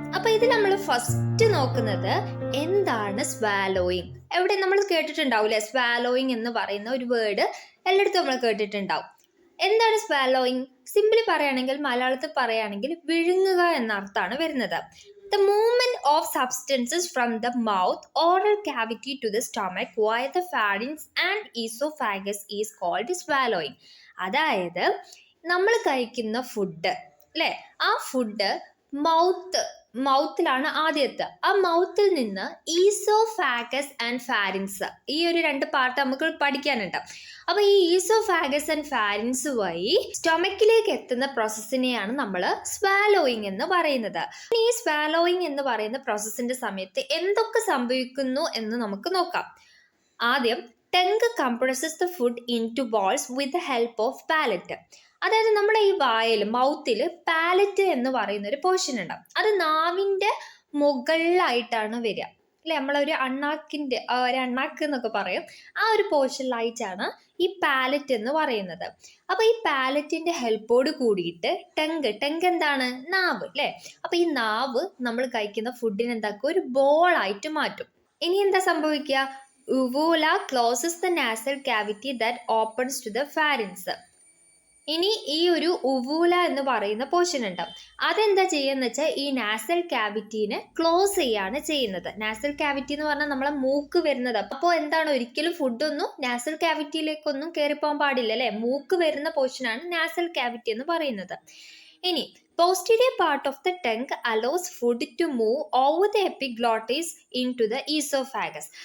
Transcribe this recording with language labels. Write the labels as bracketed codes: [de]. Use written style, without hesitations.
[ml] അപ്പൊ ഇത് നമ്മൾ ഫസ്റ്റ് നോക്കുന്നത് എന്താണ് സ്വാലോയിങ്. എവിടെ നമ്മൾ കേട്ടിട്ടുണ്ടാവില്ലേ, സ്വാലോയിങ് എന്ന് പറയുന്ന ഒരു വേർഡ് എല്ലായിടത്തും നമ്മൾ കേട്ടിട്ടുണ്ടാവും. എന്താണ് സ്വാലോയിങ്? സിംപ്ലി പറയുകയാണെങ്കിൽ, മലയാളത്തിൽ പറയുകയാണെങ്കിൽ വിഴുങ്ങുക എന്ന അർത്ഥമാണ് വരുന്നത്. [en] The movement of substances from the mouth oral cavity to the stomach via the pharynx and esophagus is called swallowing. [ml] അതായത് നമ്മൾ കഴിക്കുന്ന ഫുഡ് അല്ലേ, ആ ഫുഡ് മൗത്തിലാണ് ആദ്യത്തെ. ആ മൗത്തിൽ നിന്ന് ഈസോഫാഗസ് ആൻഡ് ഫാരിങ്സ്, ഈ ഒരു രണ്ട് പാർട്ട് നമുക്ക് പഠിക്കാനുണ്ട്. അപ്പൊ ഈ ഈസോഫാഗസ് ആൻഡ് ഫാരിങ്സ് വഴി സ്റ്റൊമക്കിലേക്ക് എത്തുന്ന പ്രോസസ്സിനെയാണ് നമ്മൾ സ്വാലോയിങ് എന്ന് പറയുന്നത്. ഈ സ്വാലോയിങ് എന്ന് പറയുന്ന പ്രോസസ്സിന്റെ സമയത്ത് എന്തൊക്കെ സംഭവിക്കുന്നു എന്ന് നമുക്ക് നോക്കാം. ആദ്യം [en] Tongue compresses the food into balls with the help of palate. [ml] അതായത് നമ്മുടെ ഈ വായിൽ, മൗത്തിൽ പാലറ്റ് എന്ന് പറയുന്ന ഒരു പോർഷൻ ഉണ്ടാവും. അത് നാവിന്റെ മുകളിലായിട്ടാണ് വരിക അല്ലെ, നമ്മളൊരു അണ്ണാക്ക് എന്നൊക്കെ പറയും. ആ ഒരു പോർഷനിലായിട്ടാണ് ഈ പാലറ്റ് എന്ന് പറയുന്നത്. അപ്പൊ ഈ പാലറ്റിന്റെ ഹെൽപ്പോട് കൂടിയിട്ട് ടങ് എന്താണ്? നാവ് അല്ലെ. അപ്പൊ ഈ നാവ് നമ്മൾ കഴിക്കുന്ന ഫുഡിനെ എന്താക്കും, ഒരു ബോൾ ആയിട്ട് മാറ്റും. ഇനി എന്താ സംഭവിക്കുക? [en] uvula closes the nasal cavity that opens to the pharynx. [ml] ഇനി ഈ ഒരു ഉവൂല എന്ന് പറയുന്ന പോർഷൻ ഉണ്ട്, അതെന്താ ചെയ്യുന്ന വെച്ചാൽ ഈ നാസൽ ക്യാവിറ്റീനെ ക്ലോസ് ചെയ്യാണ് ചെയ്യുന്നത്. നാസൽ ക്യാവിറ്റി എന്ന് പറഞ്ഞാൽ നമ്മളെ മൂക്ക് വരുന്നത്. അപ്പോൾ എന്താണ്, ഒരിക്കലും ഫുഡൊന്നും നാസൽ ക്യാവിറ്റിയിലേക്കൊന്നും കയറിപ്പോകാൻ പാടില്ല അല്ലെ. മൂക്ക് വരുന്ന പോർഷനാണ് നാസൽ ക്യാവിറ്റി എന്ന് പറയുന്നത്. ഇനി [en] posterior part of the tongue allows food to move over the epiglottis into the esophagus.